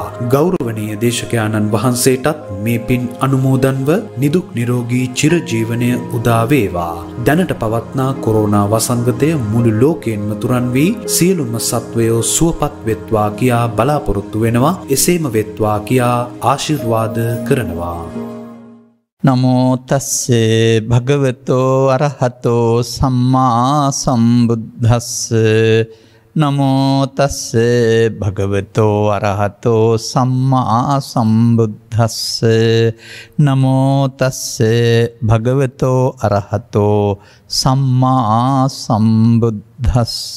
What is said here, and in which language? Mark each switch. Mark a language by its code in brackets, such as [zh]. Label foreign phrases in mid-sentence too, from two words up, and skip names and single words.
[si] ගෞරවනීය දේශකයාණන් වහන්සේටත් මේ පින් අනුමෝදන්ව නිදුක් නිරෝගී චිරජීවනය උදා වේවා. දැනට පවත්නා කොරෝනා වසංගතය මුළු ලෝකයෙන්ම තුරන් වී සියලුම සත්වයෝ සුවපත් වෙත්වා කියා බලාපොරොත්තු වෙනවා. එසේම වෙත්වා කියා ආශිර්වාද කරනවා. [pi] නමෝ තස්සේ භගවතෝ අරහතෝ සම්මා සම්බුද්දස්ස. නමෝ තස්සේ භගවතෝ අරහතෝ සම්මා සම්බුද්දස්ස. නමෝ තස්සේ භගවතෝ අරහතෝ සම්මා සම්බුද්දස්ස.